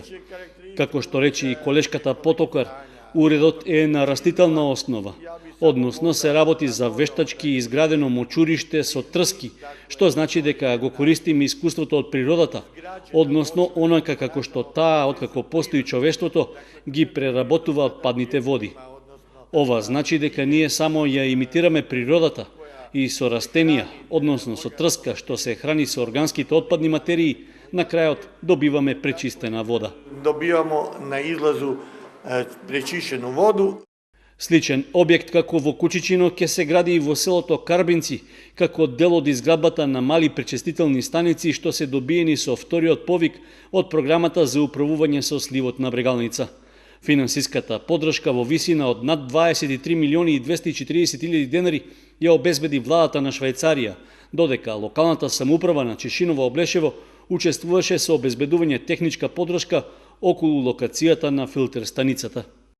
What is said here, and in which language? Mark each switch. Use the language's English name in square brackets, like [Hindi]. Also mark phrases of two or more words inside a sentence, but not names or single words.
[Macedonian] Како што рече и колешката Потокар, уредот е на растителна основа, односно се работи за вештачки изградено мочуриште со трски, што значи дека го користиме искуството од природата, односно онака како што таа, откако постои човештвото, ги преработува отпадните води. Ова значи дека ние само ја имитираме природата и со растенија, односно со трска што се храни со органските отпадни материи, на крајот добиваме пречистена вода. [Croatian] Dobivamo na izlazu prečišćenu vodu. [Macedonian] Сличен објект како во Кучичино ќе се гради и во селото Карбинци, како дел од изградбата на мали пречистителни станици што се добиени со вториот повик од програмата за управување со сливот на Брегалница. Финансиската подршка во висина од над 23 милиони и 240 илјади денари ја обезбеди владата на Швајцарија, додека локалната самоуправа на Чешиново Облешево учествуваше со обезбедување техничка подршка околу локацијата на филтер станицата.